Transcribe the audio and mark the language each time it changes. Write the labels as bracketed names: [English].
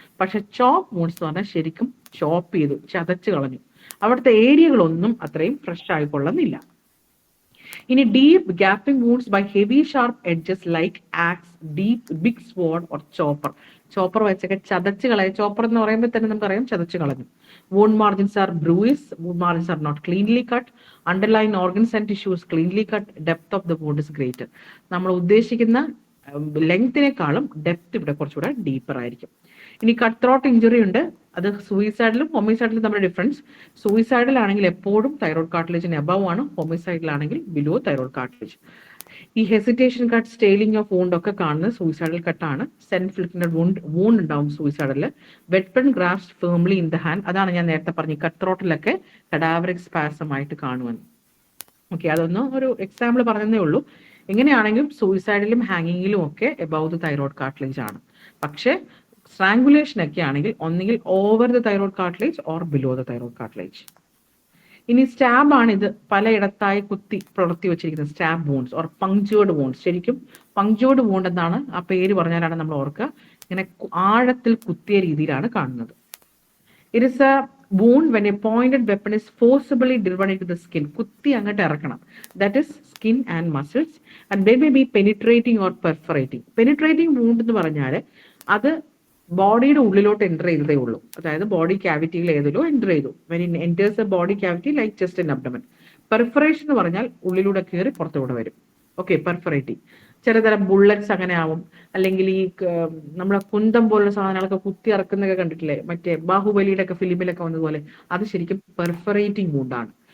[Malayalam] പക്ഷെ ചോപ്പ് വൂണ്ട്സ് എന്ന് പറഞ്ഞാൽ ശരിക്കും ചോപ്പ് ചെയ്തു, ചതച്ച് കളഞ്ഞു. അവിടുത്തെ ഏരിയകളൊന്നും അത്രയും ഫ്രഷ് ആയിക്കൊള്ളുന്നില്ല. ഇനി [English] Deep gaping wounds by heavy sharp edges like axe, deep big sword or chopper. [Malayalam] Chopper വെച്ചൊക്കെ ചതച്ച് കളയും. ചോപ്പർ എന്ന് പറയുമ്പോൾ തന്നെ നമുക്കറിയാം ചതച്ച് കളഞ്ഞു. [English] wound margins are bruised, wound margins are not cleanly cut, underlying organs and tissues cleanly cut, depth of the wound is greater. [Malayalam] നമ്മൾ ഉദ്ദേശിക്കുന്ന ലെങ്തിനേക്കാളും ഡെപ്ത് ഇവിടെ കുറച്ചുകൂടെ ഡീപ്പർ ആയിരിക്കും. ഇനി കട്ട് ത്രോട്ട് ഇഞ്ചുറി ഉണ്ട്. അത് സൂയിസൈഡിലും ഹോമിസൈഡിലും നമ്മുടെ ഡിഫറൻസ്. സൂയിസൈഡിലാണെങ്കിൽ എപ്പോഴും തൈറോയ്ഡ് കാർട്ടിലേജിന് എബവ് ആണ്, ഹോമിസൈഡിലാണെങ്കിൽ ബിലോ തൈറോയ്ഡ് കാർട്ടിലേജ്. ഈ ഹെസിറ്റേഷൻ കട്ട്, സ്റ്റെയിലിംഗ് ഓഫ് വൂണ്ട് ഒക്കെ കാണുന്നത് സൂയിസൈഡൽ കട്ടാണ്. സെൽഫ് ഇൻഫ്ലിക്റ്റഡ് വൂണ്ട് ഉണ്ടാവും സൂയിസൈഡിൽ. [English] Weapon grasp firmly in the hand. [Malayalam] അതാണ് ഞാൻ നേരത്തെ പറഞ്ഞ കട്ട് ത്രോട്ടിലൊക്കെ കഡാവറിക് സ്പാസം ആയിട്ട് കാണുമെന്ന്. ഓക്കെ, അതൊന്നും ഒരു എക്സാമ്പിൾ പറഞ്ഞതേ ഉള്ളൂ. എങ്ങനെയാണെങ്കിലും സൂയിസൈഡിലും ഹാങ്ങിങ്ങിലും ഒക്കെ എബവ് ദ തൈറോയ്ഡ് കാർട്ടിലേജ് ആണ്. പക്ഷേ സ്ട്രാങ്കുലേഷൻ ഒക്കെ ആണെങ്കിൽ ഒന്നുകിൽ [English] over the thyroid cartilage [Malayalam] or below the thyroid cartilage. ഇനി സ്റ്റാബ് ആണ്. ഇത് പലയിടത്തായി കുത്തി പുലർത്തി വെച്ചിരിക്കുന്നത് സ്റ്റാബ് വൂണ്ട്സ് ഓർ പങ്ക്ചേർഡ് വൂണ്ട്സ്. ശരിക്കും പങ്ക്ചേർഡ് വൂണ്ട് എന്നാണ് ആ പേര് പറഞ്ഞാലാണ് നമ്മൾ ഓർക്കുക. ഇങ്ങനെ ആഴത്തിൽ കുത്തിയ രീതിയിലാണ് കാണുന്നത്. [English] It is a wound when a pointed weapon is forcibly driven into the skin. [Malayalam] കുത്തി അങ്ങോട്ട് ഇറക്കണം. [English] That is skin and muscles. And they may be penetrating or perforating. [Malayalam] Penetrating wound എന്ന് പറഞ്ഞാൽ അത് ബോഡിയുടെ ഉള്ളിലോട്ട് എൻ്റർ ചെയ്തതേ ഉള്ളൂ. അതായത് ബോഡി ക്യാവിറ്റിയിൽ ഏതിലോ എൻ്റർ ചെയ്തു. [English] When in enters a body cavity like chest and abdomen. [Malayalam] Perforation എന്ന് പറഞ്ഞാൽ ഉള്ളിലൂടെ കയറി പുറത്തുകൂടെ വരും. ഓക്കെ, പെർഫറേറ്റിംഗ്. ചിലതരം ബുള്ളറ്റ്സ് അങ്ങനെ ആവും, അല്ലെങ്കിൽ ഈ നമ്മളെ കുന്തം പോലുള്ള സാധനങ്ങളൊക്കെ കുത്തി ഇറക്കുന്നൊക്കെ കണ്ടിട്ടില്ലേ, മറ്റേ ബാഹുബലിയുടെ ഒക്കെ ഫിലിമിലൊക്കെ വന്നതുപോലെ, അത് ശരിക്കും പെർഫറേറ്റിംഗ് വൂണ്ടാണ്.